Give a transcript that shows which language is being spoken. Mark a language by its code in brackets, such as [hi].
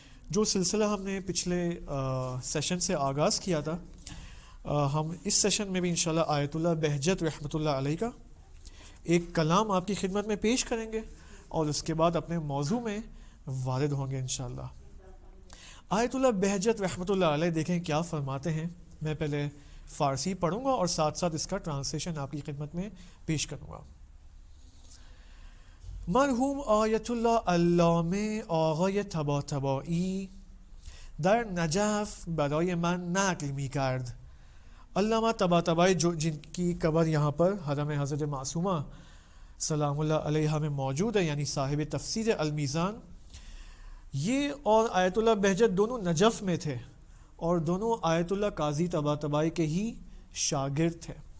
[ur] جو سلسلہ ہم نے پچھلے سیشن سے آغاز کیا تھا، ہم اس سیشن میں بھی انشاءاللہ آیت اللہ بہجت رحمۃ اللہ علیہ کا ایک کلام آپ کی خدمت میں پیش کریں گے اور اس کے بعد اپنے موضوع میں وارد ہوں گے انشاءاللہ. آیت اللہ بہجت رحمۃ اللہ علیہ دیکھیں کیا فرماتے ہیں. میں پہلے فارسی پڑھوں گا اور ساتھ ساتھ اس کا ٹرانسلیشن آپ کی خدمت میں پیش کروں گا. [fa] مرحوم آیت اللہ علامه آقای طباطبایی در نجف برای من نقل می کرد. [ur] علامہ طباطبایی جن کی قبر یہاں پر حرم حضرت معصومہ سلام اللہ علیہ میں موجود ہے، یعنی صاحب تفسیر المیزان، یہ اور آیت اللہ بہجت دونوں نجف میں تھے اور دونوں آیت اللہ قاضی طباطبایی کے ہی شاگرد تھے.